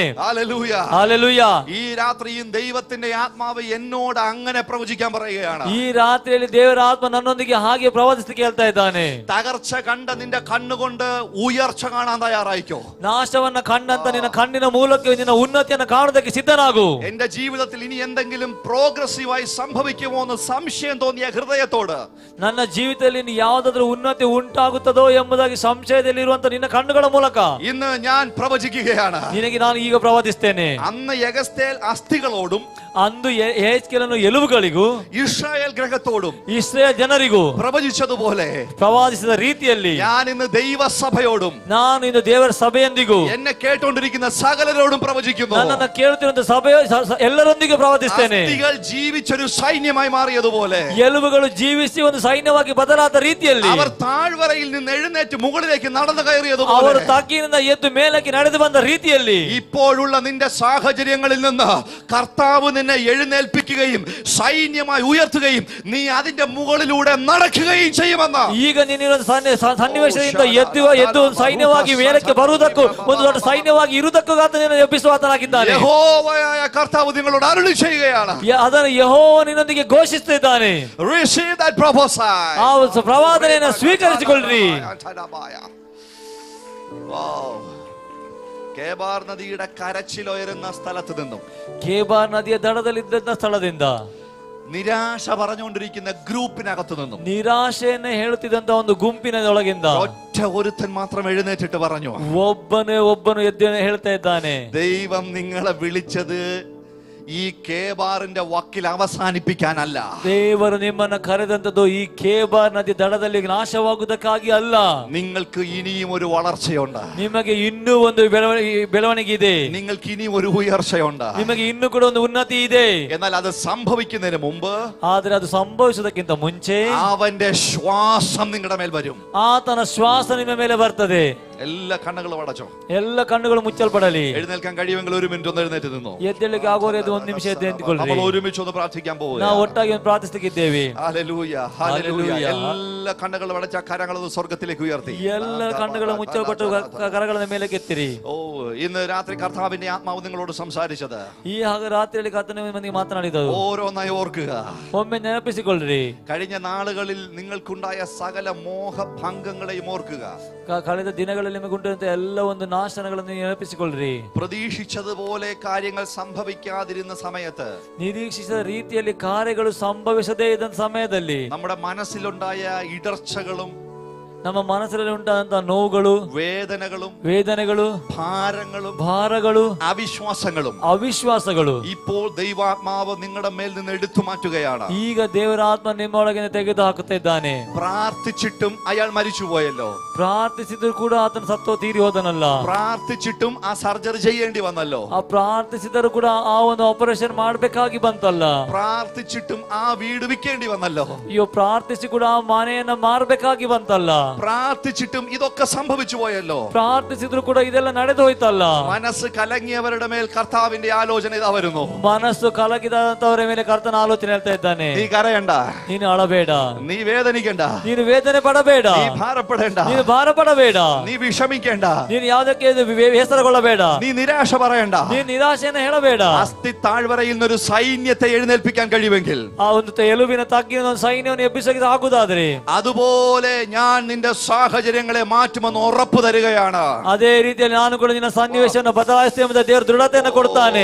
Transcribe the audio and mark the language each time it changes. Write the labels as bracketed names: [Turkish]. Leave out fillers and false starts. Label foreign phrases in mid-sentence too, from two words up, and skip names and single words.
[Malayalam] ഹല്ലേലൂയ. [Kannada] ಹಲ್ಲೆಲೂಯ. [Malayalam] ഈ രാത്രിയും ദൈവത്തിന്റെ ആത്മാവ് എന്നോട് അങ്ങനെ പ്രവചിക്കാൻ പറയുകയാണ്. [Kannada] ಈ ರಾತ್ರಿಯಲ್ಲಿ ದೇವರ ಆತ್ಮ ನನ್ನೊಂದಿಗೆ ಹಾಗೆ ಪ್ರವಾದಿಸಲಿಕ್ಕೆ ಹೇಳ್ತಾ ಇದ್ದಾನೆ. [Malayalam] തകർച്ച കണ്ട നിന്റെ കണ്ണുകൊണ്ട് ഉയർച്ച കാണാൻ തയ്യാറായിക്കോ. [Kannada] ನಾಶವನ್ನ ಕಂಡಂತ ನಿನ್ನ ಕಣ್ಣಿನ ಮೂಲಕ ನಿನ್ನ ಉನ್ನತಿಯನ್ನು ಕಾಣುವುದಕ್ಕೆ ಸಿದ್ಧನಾಗು. [Malayalam] എന്റെ ജീവിതത്തിൽ ഇനി എന്തെങ്കിലും പ്രോഗ്രസീവായി സംഭവിക്കുമോ എന്ന് സംശയം തോന്നിയ ഹൃദയത്തോട് [Kannada] ನನ್ನ ಜೀವಿತದಲ್ಲಿ ಇನ್ನು ಯಾವುದಾದ್ರೂ ಉನ್ನತಿ ಉಂಟಾಗುತ್ತದೋ ಎಂಬುದಾಗಿ ಸಂಶಯದಲ್ಲಿರುವಂತ ನಿನ್ನ ಕಣ್ಣುಗಳ ಮೂಲಕ [Malayalam] ഇന്ന് ഞാൻ പ്രവചിക്കുകയാണ്. [Kannada] ನಿನಗೆ ನಾನು ಈಗ ಪ್ರವಾದಿಸ್ತೇನೆ. [Malayalam] അന്ന് യഗസ്തേൽ അസ്ഥികളോടും [Kannada] ಅಂದು ಯೆಹೆಜ್ಕೇಲನು ಎಲುಬುಗಳಿಗೂ [Malayalam] ഇസ്രായേൽ ഗ്രഹത്തോടും [Kannada] ಇಸ್ರೇಲ್ ಜನರಿಗೂ [Malayalam] പ്രവചിച്ചതുപോലെ [Kannada] ಪ್ರವಾದಿಸಿದ ರೀತಿಯಲ್ಲಿ [Malayalam] ഞാൻ ഇന്ന് ദൈവസഭയോടും [Kannada] ನಾನು ಇಂದು ದೇವರ ಸಭೆಯೊಂದಿಗೂ [Malayalam] എന്നെ കേട്ടുകൊണ്ടിരിക്കുന്ന സകലരോടും പ്രവചിക്കുന്നു. [Kannada] ನನ್ನನ್ನು ಕೇಳುತ್ತಿರುವಂತ ಸಭೆ ಎಲ್ಲರೊಂದಿಗೆ ಪ್ರವಾದಿಸ್ತೇನೆ. [Malayalam] അസ്ഥികൾ ജീവിച്ചൊരു സൈന്യമായി മാറിയതുപോലെ [Kannada] ಎಲುಬುಗಳು ಜೀವಿಸಿ ಒಂದು ಸೈನ್ಯವಾಗಿ ಬದಲಾದ ರೀತಿಯಲ್ಲಿ [Malayalam] അവർ താഴ്വരയിൽ നിന്ന് എഴുന്നേറ്റ് മുകളിലേക്ക് നടന്നു [Kannada] ಅವರು [Malayalam] കയറിയതുപോലെ [Kannada] ತಗ್ಗಿನಿಂದ ಎದ್ದು ಮೇಲಕ್ಕೆ ನಡೆದು ಬಂದ ರೀತಿಯಲ್ಲಿ [Malayalam] ഇപ്പോഴുള്ള നിന്റെ സാഹചര്യങ്ങളിൽ നിന്ന് കർത്താവ് നിന്നെ എഴുന്നേൽപ്പിക്കുകയും സൈന്യമായി ഉയർത്തുകയും നീ അതിന്റെ മുകളിലൂടെ നടക്കുകയും ചെയ്യുമെന്ന്. [Kannada] ಈಗ ನೀನಿರುವ ಸನ್ನಿವೇಶದಿಂದ ಎದ್ದು ಒಂದು ಸೈನ್ಯವಾಗಿ ಮೇಲಕ್ಕೆ ಬರುವುದಕ್ಕೂ ಒಂದು ದೊಡ್ಡ ಸೈನ್ಯವಾಗಿ ಇರುವುದಕ್ಕೂ ಆತನನ್ನು ಎಬ್ಬಿಸುವ ಆತನಾಗಿದ್ದಾನೆ. [Malayalam] യഹോവയായ കർത്താവ് നിങ്ങളോട് അരുളി ചെയ്യുകയാണ്. [Kannada] ಅದನ್ನು ಯೆಹೋವ ನಿನ್ನೊಂದಿಗೆ ಘೋಷಿಸುತ್ತಿದ್ದಾನೆ. [English] Receive that prophesy. [Kannada] ಆ ಪ್ರವಾದನೆಯನ್ನು ಸ್ವೀಕರಿಸಿಕೊಳ್ಳ್ರಿ. [Malayalam] കേബാർ നദിയുടെ കരച്ചിലുയരുന്ന സ്ഥലത്ത് നിന്നും [Kannada] ಕೇಬಾರ್ ನದಿಯ ದಡದಲ್ಲಿದ್ದ ಸ್ಥಳದಿಂದ [Malayalam] നിരാശ പറഞ്ഞുകൊണ്ടിരിക്കുന്ന ഗ്രൂപ്പിനകത്തു നിന്നും [Kannada] ನಿರಾಶೆಯನ್ನು ಹೇಳುತ್ತಿದ್ದಂತ ಒಂದು ಗುಂಪಿನ ಒಳಗಿಂದ [Malayalam] ഒറ്റ ഒരുത്തൻ മാത്രം എഴുന്നേറ്റിട്ട് പറഞ്ഞു, [Kannada] ಒಬ್ಬನು ಎದ್ದು ಹೇಳ್ತಾ ಇದ್ದಾನೆ, [Malayalam] ദൈവം നിങ്ങളെ വിളിച്ചത് ഈ കേബാറിന്റെ വക്കിൽ അവസാനിപ്പിക്കാനല്ല. [Kannada] ದೇವರು ನಿಮ್ಮನ್ನ ಕರೆದಂತದ್ದು ಈ ಕೇಬಾರ್ ನದಿ ದಡದಲ್ಲಿ ನಾಶವಾಗುವುದಕ್ಕಾಗಿ ಅಲ್ಲ. [Malayalam] നിങ്ങൾക്ക് ഇനിയും ഒരു വളർച്ചയുണ്ട്. [Kannada] ನಿಮಗೆ ಇನ್ನೂ ಒಂದು ಬೆಳವಣಿಗೆ ಇದೆ. [Malayalam] നിങ്ങൾക്ക് ഇനിയും ഒരു ഉയർച്ചയുണ്ട്. [Kannada] ನಿಮಗೆ ಇನ್ನೂ ಕೂಡ ಒಂದು ಉನ್ನತಿ ಇದೆ. [Malayalam] എന്നാൽ അത് സംഭവിക്കുന്നതിന് മുമ്പ് [Kannada] ಆದ್ರೆ ಅದು ಸಂಭವಿಸುವುದಕ್ಕಿಂತ ಮುಂಚೆ [Malayalam] അവന്റെ ശ്വാസം നിങ്ങളുടെ മേൽ വരും. [Kannada] ಆತನ ಶ್ವಾಸ ನಿಮ್ಮ ಮೇಲೆ ಬರ್ತದೆ. [Malayalam] എല്ലാ കണ്ണുകളും അടച്ചോ. [Kannada] ಎಲ್ಲ ಕಣ್ಣುಗಳು ಮುಚ್ಚಲ್ಪಡಲಿ. [Malayalam] എഴുന്നേൽക്കാൻ കഴിയുമെങ്കിൽ 1 മിനിറ്റ് ഒന്ന് എഴുന്നേറ്റ് നിന്നോ. [Kannada] ಎದ್ದೇಳಲಿಕ್ಕೆ ಆಗೋದು 1 ನಿಮಿಷ ಎದ್ದುಕೊಳ್ಳ್ರಿ. [Malayalam] നമ്മൾ ഒരുമിച്ച് ഒന്ന് പ്രാർത്ഥിക്കാൻ പോകുന്നു. [Kannada] ನಾವು ಒಟ್ಟಾಗಿ ಒಂದು ಪ್ರಾರ್ಥಿಸುತ್ತಿದ್ದೇವೆ. [Malayalam] ഹല്ലേലൂയ ഹല്ലേലൂയ. എല്ലാ കണ്ണുകളും അടച്ച കരങ്ങളൊന്ന് സ്വർഗ്ഗത്തിലേക്ക് ഉയർത്തി. [Kannada] ಎಲ್ಲ ಕಣ್ಣುಗಳು ಮುಚ್ಚಲ್ಪಟ್ಟು ಕರಗಳನ್ನು ಮೇಲೆ ಕೆತ್ತಿರಿ. [Malayalam] ഓ, ഇന്ന് രാത്രി കർത്താവിന്റെ ആത്മാവ് നിങ്ങളോട് സംസാരിച്ചത് [Kannada] ಈ ರಾತ್ರಿಯಲ್ಲಿ ಕರ್ತನ ಮಂದಿಗೆ ಮಾತನಾಡಿದರು. [Malayalam] ഓരോന്നായി ഓർക്കുക. [Kannada] ಒಮ್ಮೆ ನೆನಪಿಸಿಕೊಳ್ಳ್ರಿ. [Malayalam] കഴിഞ്ഞ നാളുകളിൽ നിങ്ങൾക്കുണ്ടായ സകല മോഹഭംഗങ്ങളെയും ഓർക്കുക. [Kannada] ಕಳೆದ ದಿನಗಳಲ್ಲಿ ನಿಮಗುಂಟಂತ ಎಲ್ಲ ಒಂದು ನಾಶನಗಳನ್ನು ನೆನಪಿಸಿಕೊಳ್ಳ್ರಿ. [Malayalam] പ്രതീക്ഷിച്ചതുപോലെ കാര്യങ്ങൾ സംഭവിക്കാതിരുന്ന സമയത്ത്, [Kannada] ನಿರೀಕ್ಷಿಸಿದ ರೀತಿಯಲ್ಲಿ ಕಾರ್ಯಗಳು ಸಂಭವಿಸದೇ ಇದ್ದ ಸಮಯದಲ್ಲಿ [Malayalam] നമ്മുടെ മനസ്സിലുണ്ടായ ഇടർച്ചകളും [Kannada] ನಮ್ಮ ಮನಸ್ಸಿನಲ್ಲಿ ಉಂಟಾದಂತ ನೋವುಗಳು, ವೇದನೆಗಳು, ಭಾರಗಳು, ಅವಿಶ್ವಾಸಗಳು [Malayalam] ഇപ്പോൾ ദൈവാത്മാവ് നിങ്ങളുടെ മേൽ നിന്ന് എടുത്തു മാറ്റുകയാണ്. [Kannada] ಈಗ ದೇವರ ಆತ್ಮ ನಿಮ್ಮೊಳಗಿಂದ ತೆಗೆದು ಹಾಕುತ್ತಿದ್ದಾನೆ. [Malayalam] പ്രാർത്ഥിച്ചിട്ടും അയാൾ മരിച്ചുപോയല്ലോ. [Kannada] ಪ್ರಾರ್ಥಿಸಿದ್ರು ಕೂಡ ಆತನ ಸತ್ತು ತೀರಿ ಹೋದನಲ್ಲ. [Malayalam] പ്രാർത്ഥിച്ചിട്ടും ആ സർജറി ചെയ്യേണ്ടി വന്നല്ലോ. [Kannada] ಆ ಪ್ರಾರ್ಥಿಸಿದರೂ ಕೂಡ ಆ ಒಂದು ಆಪರೇಷನ್ ಮಾಡಬೇಕಾಗಿ ಬಂತಲ್ಲ. [Malayalam] പ്രാർത്ഥിച്ചിട്ടും ആ വീട് വിൽക്കേണ്ടി വന്നല്ലോ. [Kannada] ಅಯ್ಯೋ, ಪ್ರಾರ್ಥಿಸಿ ಕೂಡ ಆ ಮನೆಯನ್ನ ಮಾರಬೇಕಾಗಿ ಬಂತಲ್ಲ. [Malayalam] പ്രാർത്ഥിച്ചിട്ടും ഇതൊക്കെ സംഭവിച്ചു പോയല്ലോ. [Kannada] ಪ್ರಾರ್ಥಿಸಿದ್ರು ಕೂಡ ಇದೆಲ್ಲ ನಡೆದು ಹೋಯ್ತಲ್ಲ. [Malayalam] മനസ്സ് കലങ്ങിയവരുടെ മേൽ കർത്താവിന്റെ ആലോചന ഇതാ വരുന്നു. [Kannada] ಮನಸ್ಸು ಕಲಕಿದಂತವರ ಮೇಲೆ ಕರ್ತನ ಆಲೋಚನೆ ಹೇಳ್ತಾ ಇದ್ದಾನೆ. [Malayalam] നീ കരയണ്ട, [Kannada] ನೀನು ಅಳಬೇಡ, [Malayalam] നീ വേദനിക്കണ്ട, [Kannada] ನೀನು ವೇದನೆ ಪಡಬೇಡ, [Malayalam] നീ ഭാരപ്പെടേണ്ട, [Kannada] ನೀನು ಭಾರ ಪಡಬೇಡ, [Malayalam] നീ വിഷമിക്കേണ്ട, [Kannada] ನೀನು ಯಾವುದಕ್ಕೆ ಬೇಸರಗೊಳ್ಳಬೇಡ, [Malayalam] നീ നിരാശ പറയണ്ട, [Kannada] ನೀನು ನಿರಾಶೆಯನ್ನು ಹೇಳಬೇಡ. [Malayalam] അസ്ഥി താഴ്വരയിൽ നിന്നൊരു സൈന്യത്തെ എഴുന്നേൽപ്പിക്കാൻ കഴിയുമെങ്കിൽ, [Kannada] ಆ ಒಂದು ಎಲುಬಿನ ತಗ್ಗಿನ ಒಂದು ಸೈನ್ಯವನ್ನು ಎಬ್ಬಿಸಲಿಕ್ಕೆ ಆಗುದಾದ್ರೆ, [Malayalam] അതുപോലെ ഞാൻ നിന്റെ സാഹചര്യങ്ങളെ മാറ്റുമെന്ന് ഉറപ്പു തരികയാണ്. [Kannada] ಅದೇ ರೀತಿಯಲ್ಲಿ ನಾನು ಕೂಡ ನಿನ್ನ ಸನ್ನಿವೇಶವನ್ನು ಬದಲಾಯಿಸ್ತೇನೆ ಎಂಬ ದೇವರು ದೃಢತೆಯನ್ನು ಕೊಡ್ತಾನೆ.